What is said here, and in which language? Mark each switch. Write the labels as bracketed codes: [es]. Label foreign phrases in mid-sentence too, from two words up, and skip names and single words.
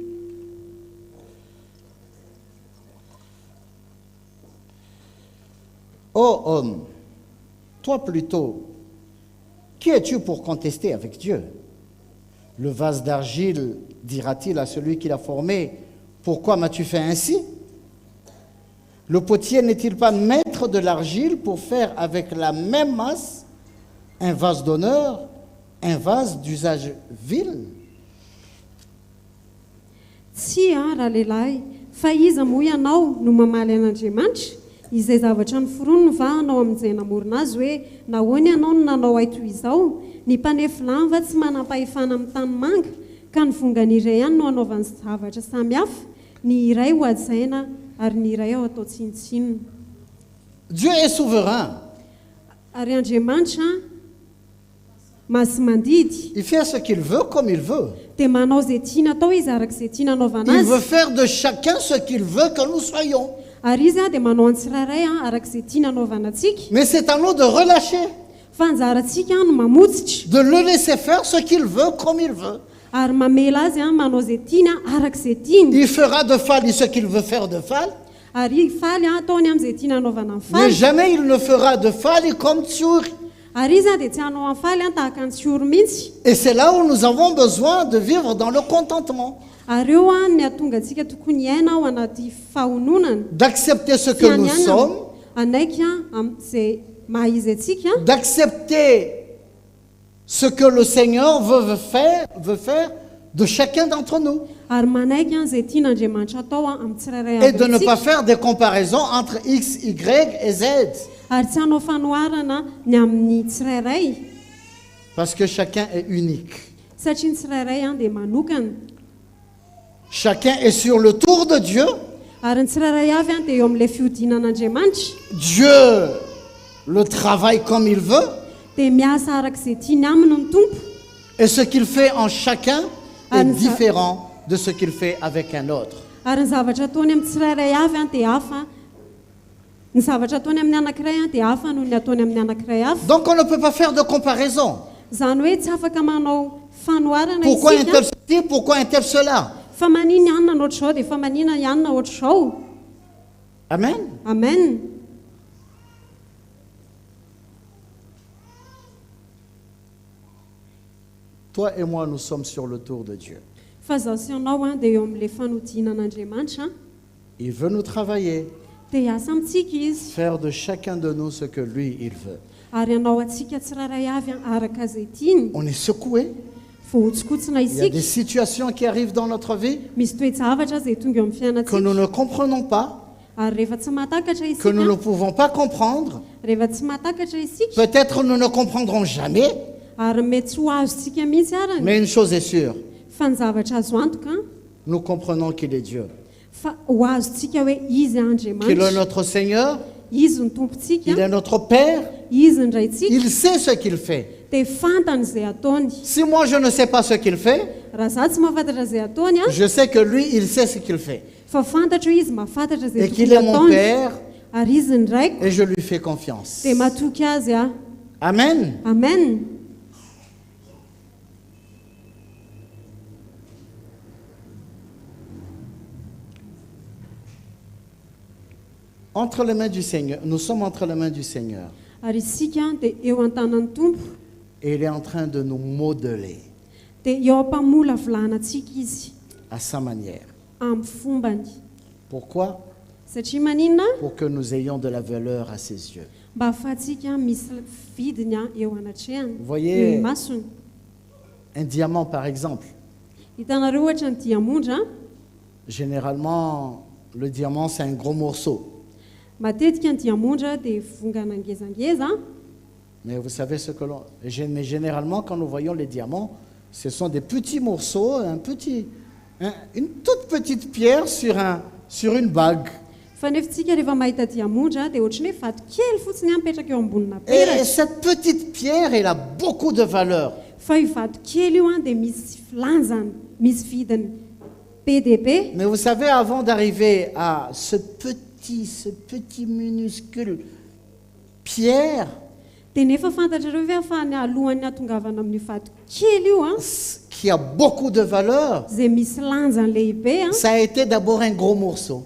[fr] Ô homme, toi plutôt, qui es-tu pour contester avec Dieu? Le vase d'argile dira-t-il à celui qui l'a formé, pourquoi m'as-tu fait ainsi? Le potier n'est-il pas maître de l'argile pour faire avec la même masse un vase d'honneur, un vase d'usage vil? [mg] Tsy raha lehilahy, fa iza moa ianao no mamaly an'Andriamanitra? Izay zavatra noforoniny va anao amin'izay namorona azy hoe nahoana ianao no nanao ahy toy izao? Ny mpanefy lany va tsy manam-pahefana amin'ny tanimanga ka ny vongany iray ihany no anaovany zavatra samihafa, ny iray ho hajaina ary ny iray ao atao tsinotsinona. [fr] Dieu est souverain. [mg] Ary Andriamanitra masy mandidy, [fr] Il fait ce qu'il veut comme il veut. [mg] dia manao izay tiana atao izy araka izay tiana anaovana [fr] Il veut [mg] azy. [fr] faire de chacun ce qu'il veut que nous soyons. [mg] Ary izy dia manao ny tsirairay araka izay tiana anaovana antsika. [fr] Mais c'est à nous de relâcher, [mg] Fa anjarantsika no mamotsitra [fr] de le laisser faire ce qu'il veut comme il veut. [mg] ary mamela azy manao izay tiana araka izay tiany. [fr] Il fera de Fali ce qu'il veut faire de Fali, [mg] Ary faly ataony amin'izay tiana anaovana ny [fr] mais [mg] faly. [fr] jamais il ne fera de Fali comme Tsuri. [mg] Ary izy dia tsy hanao amin'ny faly tahaka ny tsioro mihitsy. [fr] Et c'est là où nous avons besoin de vivre dans le contentement, [mg] Ary eo ny atonga antsika tokony hiaina ao anaty fahononana. [fr] d'accepter ce que nous sommes, [mg] anaiky amin'izay maha izy antsika, [fr] d'accepter ce que le Seigneur veut faire de chacun d'entre nous, [mg] ary manaiky izay tian'Andriamanitra atao amin'ny tsirairay [fr] et de ne pas [mg] amintsika. [fr] faire des comparaisons entre X, Y et Z, [mg] Ary tsy hanao fanoharana ny amin'ny tsirairay [fr] parce que chacun est unique. [mg] satria ny tsirairay dia manokana. [fr] Chacun est sur le tour de Dieu. [mg] Ary ny tsirairay avy dia eo amin'ilay fihodinan'Andriamanitra. [fr] Dieu le travaille comme il veut, [mg] Dia miasa araka izay tiany aminy ny tompo. [fr] et ce qu'il fait en chacun est [mg] Anza- [fr] différent de ce qu'il fait avec un autre. [mg] Ary ny zavatra ataony amin'ny tsirairay avy dia hafa. Ny zavatra ataony amin'ny anankiray dia hafa noho ny ataony amin'ny anankiray hafa. [fr] Donc on ne peut pas faire de comparaison. [mg] Izany hoe tsy afaka manao fanoharana [fr] Pourquoi un tel [mg] isika. [fr] ceci, pourquoi un tel cela? [mg] Fa manina ihany na ohatr'izao dia fa manina ihany na ohatr'izao. [fr] Amen. [mg] Amen. [fr] Toi et moi, nous sommes sur le tour de Dieu. [mg] Fa zaho sy ianao dia eo amin'ilay fanodinan'Andriamanitra. [fr] Il veut nous travailler, [mg] Dia hiasa amintsika izy. [fr] faire de chacun de nous ce que lui, il veut. [mg] Ary hanao antsika tsirairay avy araka izay tiany. [fr] On est secoué. [mg] Vohotsokotsina [fr] Il y a des [mg] isika. [fr] situations qui arrivent dans notre vie [mg] Misy toe-javatra izay tonga eo amin'ny [fr] que [mg] fiainantsika. [fr] nous ne comprenons pas, [mg] Ary rehefa tsy mahatakatra [fr] que nous ne [mg] isika. [fr] pouvons pas comprendre. [mg] Rehefa tsy mahatakatra isika. [fr] Peut-être nous ne comprendrons jamais, [mg] Ary mety tsy ho azontsika mihitsy arany. [fr] mais une chose est sûre, [mg] Fa ny zavatra azo antoka [fr] nous comprenons qu'il est Dieu, [mg] fa ho azontsika hoe izy [fr] qu'il est [mg] Andriamanitra. [fr] notre Seigneur, [mg] Izy ny [fr] il [mg] tompontsika. [fr] est notre Père, [mg] Izy ny raintsika. [fr] il sait ce qu'il fait. [mg] Dia fantany izay ataony. [fr] Si moi je ne sais pas ce qu'il fait, [mg] Raha zaho tsy mahafantatra izay ataony [fr] je sais que lui, il sait ce qu'il fait. [mg] fa fantatra hoe izy mahafantatra izay [fr] Et qu'il [mg] tokony [fr] est mon [mg] ataony. [fr] Père, [mg] ary izy ndraiko [fr] et je lui fais confiance. [mg] dia matoky azy aho. [fr] Amen. [mg] Amen. [fr] Entre les mains du Seigneur, nous sommes entre les mains du Seigneur. [mg] Ary isika dia eo an-tanan'ny Tompo [fr] Et il est en train de nous modeler [mg] dia eo ampamola vilanantsika izy [fr] à sa manière. [mg] amin'ny fombany. [fr] Pourquoi? [mg] Satria maninona? [fr] Pour que nous ayons de la valeur à ses yeux. [mg] Mba ahafahantsika misy vidiny eo anatrehany. [fr] Vous voyez- [mg] eo masony. [fr] Un diamant, par exemple. [mg] Hitanareo ohatra ny diamondra, [fr] Généralement, le diamant, c'est un gros morceau. [mg] matetika ny diamondra dia vongana ngezangeza, [fr] Mais vous savez ce que l'on... Mais généralement, quand nous voyons les diamants, ce sont des petits morceaux, une toute petite pierre sur une bague. [mg] fa nefitsika rehefa mahita diamondra dia ohatrany hoe vato kely fotsiny mipetraka eo ambonina [fr] Et [mg] peratra. [fr] cette petite pierre, elle a beaucoup de valeur. [mg] Fa io vato kely io dia misy lanjany, misy vidiny be dia be. [fr] Mais vous savez, avant d'arriver à ce petit minuscule pierre [mg] Dia nefa fantatrareo hoe ahafahany alohan'ny hatongavana amin'ny vato kely io [fr] qui a beaucoup de valeur, [mg] izay misy lanjany lehibe [fr] ça a été d'abord un gros morceau.